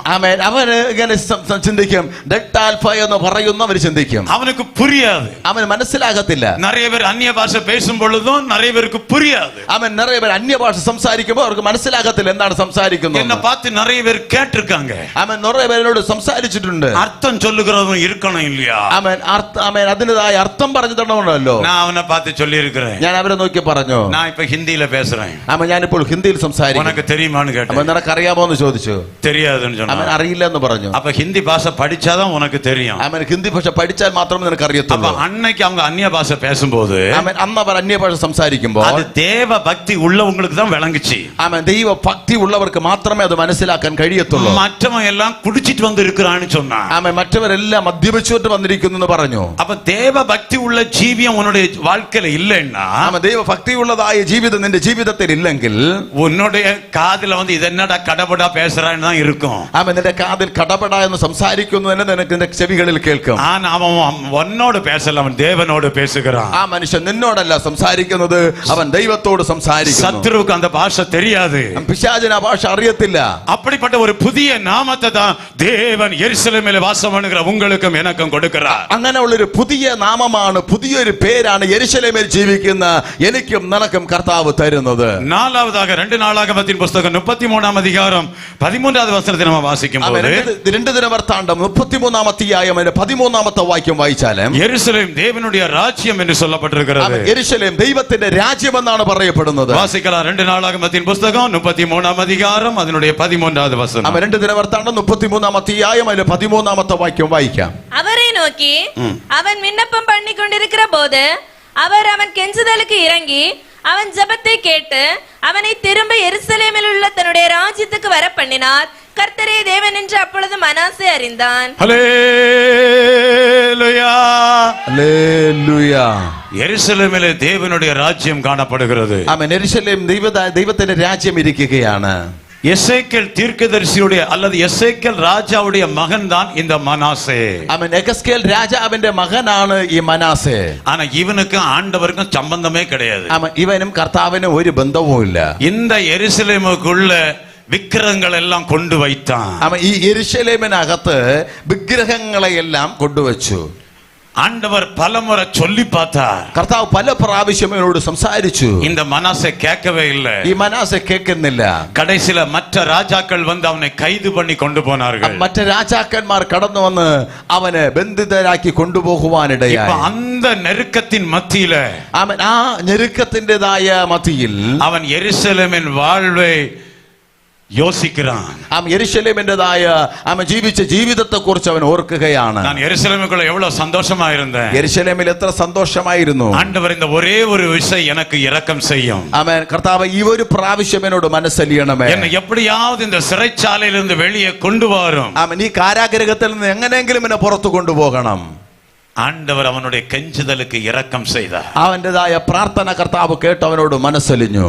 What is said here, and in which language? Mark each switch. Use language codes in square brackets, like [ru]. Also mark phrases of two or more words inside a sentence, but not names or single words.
[ml] ആമേൻ. അവന് ഇങ്ങനെ ചിന്തിക്കും, ഡെൽറ്റ ആൽഫ എന്ന് പറയുന്നു അവർ ചിന്തിക്കും. [ta] அவனுக்கு புரியாது, [ml] അവന് മനസ്സിലാകത്തില്ല. [ta] நிறைய பேர் அந்நிய பாஷை பேசும் பொழுதும் நிறைய பேருக்கு புரியாது. [ml] അവൻ நிறைய പേർ അന്യഭാഷ സംസാരിക്കുമ്പോൾ അവർക്ക് മനസ്സിലാകത്തില്ല എന്താണ് സംസാരിക്കുന്നത്. [ta] என்ன பார்த்து நிறைய பேர் கேட்டிருக்காங்க. [ml] അവൻ நிறைய പേരോട് സംസാരിച്ചിട്ടുണ്ട്. [ta] அர்த்தம் சொல்லுகிறவன் இருக்கணும் இல்லையா? [ml] അവൻ അതിൻ്റെതായ അർത്ഥം പറഞ്ഞു തരണമല്ലോ. [ta] நான் அவனை பார்த்து சொல்லி இருக்கிறேன். [ml] ഞാൻ അവരെ നോക്കി പറഞ്ഞു, [ta] நான் இப்ப ஹிந்தியில பேசுறேன், [ml] ഞാനിപ്പോൾ ഹിന്ദിയിൽ സംസാരിക്കും. [ta] உனக்கு தெரியுமான்னு கேட்டேன். [ml] അവൻ നിനക്ക് അറിയാമോ എന്ന് ചോദിച്ചു. [ta] தெரியாதுன்னு [ml] അവൻ [ta] சொன்னான். [ml] അറിയില്ല എന്ന് പറഞ്ഞു. [ta] அப்ப ஹிந்தி பாஷை படிச்சாதான் உனக்கு தெரியும். [ml] അവൻ ഹിന്ദി ഭാഷ പഠിച്ചാൽ മാത്രമേ നിനക്ക് [ta] அப்ப [ml] അറിയത്തുള്ളൂ. [ta] அன்னைக்கு அவங்க அந்நிய பாஷை பேசும்போது [ml] അവൻ അന്ന് അവർ അന്യഭാഷ സംസാരിക്കുമ്പോൾ [ta] அது தேவ பக்தி உள்ளவங்களுக்கு தான் விளங்குச்சு. [ml] അവൻ ദൈവ ഭക്തി ഉള്ളവർക്ക് മാത്രമേ അത് മനസ്സിലാക്കാൻ കഴിയത്തുള്ളൂ. [ta] மற்றவன் எல்லாம் குடிச்சிட்டு வந்து இருக்கிறான்னு சொன்னான். [ml] അവൻ മറ്റവരെല്ലാം മദ്യപിച്ചുകൊണ്ട് വന്നിരിക്കുന്നു എന്ന് പറഞ്ഞു. [ta] அப்ப தேவ பக்தி உள்ள ஜீவியம் உன்னுடைய வாழ்க்கையில இல்லைன்னா, [ml] അവൻ ദൈവ ഭക്തിയുള്ളതായ ജീവിതം നിന്റെ ജീവിതത്തിൽ ഇല്ലെങ്കിൽ [ta] உன்னுடைய காதுல வந்து இது என்னடா கடபடா பேசுறான்னு தான் இருக்கும். [ml] അവൻ നിന്റെ കാതിൽ കടപട എന്ന് സംസാരിക്കുന്നതിന് നിനക്ക് നിന്റെ ചെവികളിൽ കേൾക്കും. [ta] ஆனா அவன் உன்னோடு பேசல, அவன் தேவனோடு பேசுகிறான். [ml] ആ മനുഷ്യൻ നിന്നോടല്ല സംസാരിക്കുന്നത്, അവൻ ദൈവത്തോട് സംസാരിക്കുന്നു. [ta] சத்துருவுக்கு அந்த பாஷை தெரியாது, [ml] പിശാചിന് ആ ഭാഷ അറിയത്തില്ല. [ta] அப்படிப்பட்ட ஒரு புதிய நாமத்தை தான் தேவன் எருசலேமில் வாசம் பண்ணுகிற உங்களுக்கும் எனக்கும் கொடுக்கிறார். [ml] അങ്ങനെയുള്ളൊരു പുതിയ നാമമാണ്, പുതിയൊരു പേരാണ് യെരുശലേമിൽ ജീവിക്കുന്ന എനിക്കും നിനക്കും കർത്താവ് തരുന്നത്. [ta] நாலாவதாக 2 நாளாகமத்தின் புஸ்தகம் 33 அதிகாரம் 13வது வசனத்தை நாம வாசிக்கும்போது, [ml] 2 ദിനവൃത്താന്തം 33 അധ്യായം 13 വാക്യം വായിച്ചാലും [ta] எருசலேம் தேவனுடைய ராஜ்யம் என்று சொல்லப்பட்டிருக்கிறது. [ml] യെരുശലേം ദൈവത്തിന്റെ രാജ്യമെന്നാണ് പറയപ്പെടുന്നത്. [ta] வாசிக்கலாம் 2 நாளாகமத்தின் புஸ்தகம் 33 அதிகாரம் அதனுடைய 13வது வசனம். [ml] 2 ദിനവൃത്താന്തം 33 അധ്യായം 13 വാക്യം വായിക്കാം. [ta] அவரை நோக்கி அவன் விண்ணப்பம் பண்ணி கொண்டிருக்கிற போது அவர் அவன் கெஞ்சுதலுக்கு இறங்கி அவன் ஜெபத்தை கேட்டு அவனை திரும்ப எருசலேமில் உள்ள தன்னுடைய ராஜ்யத்துக்கு வர பண்ணினார். கர்த்தரே தேவன் என்று அப்பொழுது மனாசே அறிந்தான். ஹல்லேலூயா, [ml] ഹല്ലേലൂയ. [ta] எருசலேமிலே தேவனுடைய ராஜ்யம் காணப்படுகிறது. [ml] ആമേൻ. യെരുശലേം ദൈവത്തിന്റെ രാജ്യം ഇരിക്കുകയാണ്. [ta] எசேக்கியேல் தீர்க்கதரிசியுடைய அல்லது எசேக்கியேல் ராஜாவுடைய மகன் தான் இந்த மனாசே. [ml] ആമേൻ. യെഹെസ്കേൽ രാജാവിന്റെ മകനാണ് ഈ മനാസേ. [ta] ஆனா இவனுக்கும் ஆண்டவருக்கும் சம்பந்தமே கிடையாது. [ml] ആമേൻ. ഇവനും കർത്താവിനും ഒരു ബന്ധവുമില്ല. [ta] இந்த எருசலேமுக்குள்ள விக்கிரகங்கள் எல்லாம் கொண்டு வைத்தான். [ml] ആമേൻ. ഈ യെരുശലേമിനകത്ത് വിഗ്രഹങ്ങളെയെല്ലാം കൊണ്ടുവച്ചു. [ta] ஆண்டவர் பலமுறை சொல்லி பார்த்தார். [ml] കർത്താവ് പല പ്രാവശ്യം ഇവനോട് സംസാരിച്ചു. [ta] இந்த மனாசே கேட்கவே இல்லை. [ml] ഈ മനാസെ കേൾക്കുന്നില്ല. [ta] கடைசில மற்ற ராஜாக்கள் வந்து அவனை கைது பண்ணி கொண்டு போனார்கள். [ml] മറ്റു രാജാക്കന്മാർ കടന്നു വന്ന് അവനെ ബന്ധിതരാക്കി കൊണ്ടുപോകുവാനിടയായി. [ta] இப்ப அந்த நெருக்கத்தின் மத்தியில [ml] അവൻ ആ ഞെരുക്കത്തിൻ്റെതായ മധ്യയിൽ [ta] அவன் எருசலேமின் வாழ்வை யோசிக்கிறான். [ml] അവൻ യെരുശലേമിൻ്റെതായ അവൻ ജീവിച്ച ജീവിതത്തെ കുറിച്ച് അവൻ ഓർക്കുകയാണ്. [ta] நான் எருசலேமுக்குள்ள எவ்வளவு சந்தோஷமா இருந்தேன். [ml] യെരുശലേമിൽ എത്ര സന്തോഷമായിരുന്നു. [ta] ஆண்டவர் இந்த ஒரே ஒரு விஷயம் எனக்கு இரக்கம் செய்யும். [ml] അവൻ കർത്താവ് ഈ ഒരു പ്രാവശ്യം എന്നോട് മനസ്സലിയണമേ. [ta] என்னை எப்படியாவது இந்த சிறைச்சாலையிலிருந்து வெளியே கொண்டு வரும். [ml] അവൻ ഈ കാരാഗൃഹത്തിൽ നിന്ന് എങ്ങനെയെങ്കിലും എന്നെ പുറത്തു കൊണ്ടുപോകണം. [ta] ஆண்டவர் அவனுடைய கெஞ்சுதலுக்கு இரக்கம் செய்தார். [ml] അവൻ്റെതായ പ്രാർത്ഥന കർത്താവ് കേട്ട് അവനോട് മനസ്സലിഞ്ഞു.